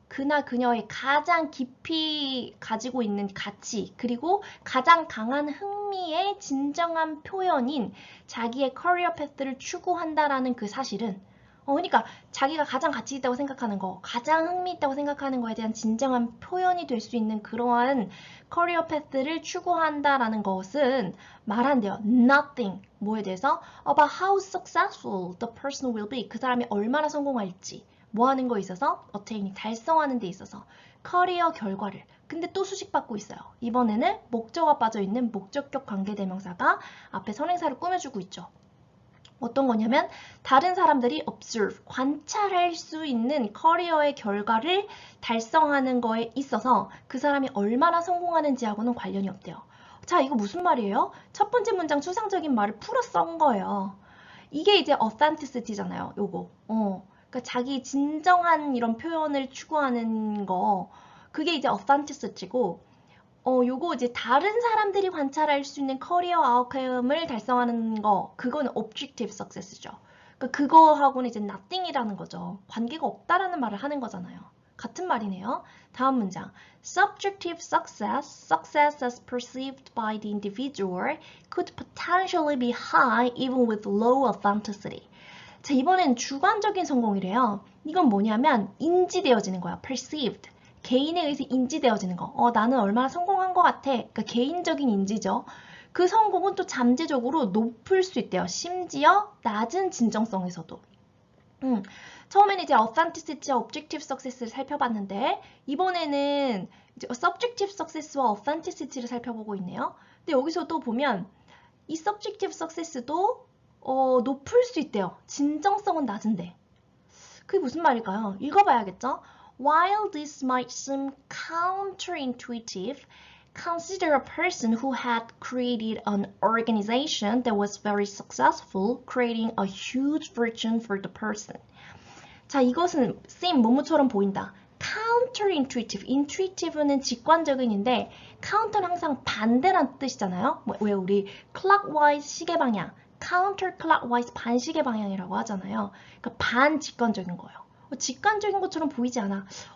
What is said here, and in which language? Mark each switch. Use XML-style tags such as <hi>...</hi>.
<ko>그나 그녀의 가장 깊이 가지고 있는 가치 그리고 가장 강한 흥미의 진정한 표현인 자기의 커리어 패스를 추구한다라는 그 사실은 그러니까 자기가 가장 가치 있다고 생각하는 거, 가장 흥미 있다고 생각하는 거에 대한 진정한 표현이 될 수 있는 그러한 커리어 패스를 추구한다라는 것은 말한대요. Nothing. 뭐에 대해서?</ko> <en>About how successful the person will be.</en> <ko>그 사람이 얼마나 성공할지. 뭐 하는 거에 있어서? attaining. 달성하는 데 있어서. 커리어 결과를. 근데 또 수식받고 있어요. 이번에는 목적어가 빠져있는 목적격 관계대명사가 앞에 선행사를 꾸며주고 있죠. 어떤 거냐면 다른 사람들이 observe, 관찰할 수 있는 커리어의 결과를 달성하는 거에 있어서 그 사람이 얼마나 성공하는지하고는 관련이 없대요. 자, 이거 무슨 말이에요? 첫 번째 문장 추상적인 말을 풀어 쓴 거예요. 이게 이제 authenticity잖아요, 요거. 그러니까 자기 진정한 이런 표현을 추구하는 거, 그게 이제 authenticity고, 요거 이제 다른 사람들이 관찰할 수 있는 커리어 아웃컴을 달성하는 거, 그거는 objective success죠. 그러니까 그거하고는 이제 nothing이라는 거죠. 관계가 없다라는 말을 하는 거잖아요. 같은 말이네요. 다음 문장.</ko> <en>Subjective success, success as perceived by the individual, could potentially be high even with low authenticity.</en> <ko>자, 이번엔 주관적인 성공이래요. 이건 뭐냐면 인지되어지는 거야.</ko> <en>perceived.</en> <ko>개인에 의해서 인지되어지는 거. 나는 얼마나 성공한 것 같아. 그러니까 개인적인 인지죠. 그 성공은 또 잠재적으로 높을 수 있대요. 심지어 낮은 진정성에서도. 처음에는 이제 authenticity, objective success를 살펴봤는데 이번에는 이제 subjective success와 authenticity를 살펴보고 있네요. 근데 여기서 또 보면 이 subjective success도 높을 수 있대요. 진정성은 낮은데. 그게 무슨 말일까요? 읽어봐야겠죠?</ko> <en>While this might seem counterintuitive, consider a person who had created an organization that was very successful, creating a huge fortune for the person.</en> <ko>자, 이것은 seem 뭐뭐처럼 보인다. counterintuitive, intuitive는 직관적인인데 counter는 항상 반대란 뜻이잖아요. 왜 우리 clockwise 시계 방향, counterclockwise 반시계 방향이라고 하잖아요. 그러니까 반직관적인 거예요. 직관적인 것처럼 보이지 않아.</ko>